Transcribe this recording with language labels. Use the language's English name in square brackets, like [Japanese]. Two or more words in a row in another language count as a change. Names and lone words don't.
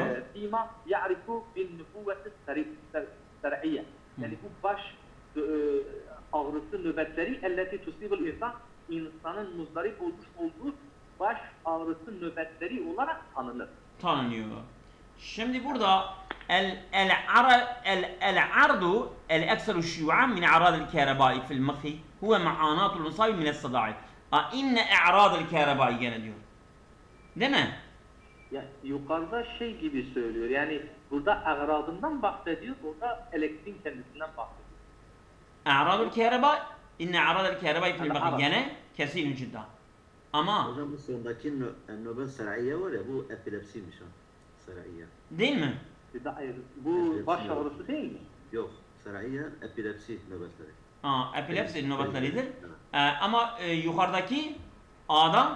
[Arabic] بما يعرف بالنوبة الصرعية [Turkish] yani bu baş ağrısı nöbetleri [Arabic] التي تصيب الإنسان [Turkish] insanın muzdarip olmuş olduğu baş ağrısı nöbetleri olarak tanınır. tanınıyor. Şimdi burada [Arabic] العرض الأكثر شيوعا من أعراض الكهرباء في المخ هو معاناة المصاب من الصداع. إن أعراض الكهرباء [Turkish] gene diyor. Değil mi? Ya, yukarıda şey gibi söylüyor. Yani burada agradından bahsediyor, burada elektriğin kendisinden bahsediyor. [Arabic] أعراض الكهرباء إن أعراض الكهرباء في المخ العرض. [Turkish] gene kesin cidden. Ama Hocam bu sondaki nöbet seraiye var ya, bu epilepsiymiş ha. Seraiye. değil mi? Bir de bu baş ağrısı değil mi? Yok, seraiye epilepsi nöbetleri. Epilepsi nöbetleridir. Evet. Ama yukarıdaki A'dan